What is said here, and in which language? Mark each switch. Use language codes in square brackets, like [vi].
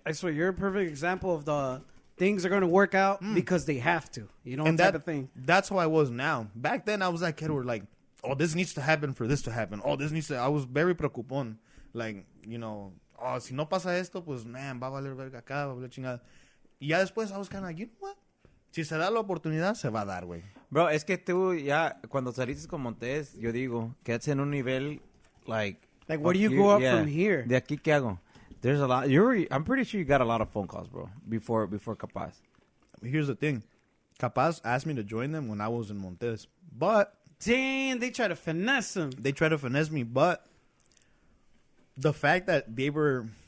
[en] I swear, you're a perfect example of the things are going to work out because they have to. You know, and that type of thing. That's how I was now. Back then, I was that kid where, like, oh, this needs to happen for this to happen. Oh, this needs to... I was very preocupón. Like, you know, [es] oh, si no pasa esto, pues, man, va a valer verga acá, va a valer chingada. Y ya después, [en] I was kind of like, you know what? [es] Si se da la oportunidad, se va a dar, güey. Bro, es que tú ya, cuando saliste con Montes, yo digo, quedaste en un nivel, like... [en] Like, where do you go up from here? [es] De aquí, ¿qué hago? [en] There's a lot... I'm pretty sure you got a lot of phone calls, bro, before Capaz. Here's the thing. Capaz asked me to join them when I was in Montes. But... Damn, they try to finesse him. They try to finesse me, but the fact that they were...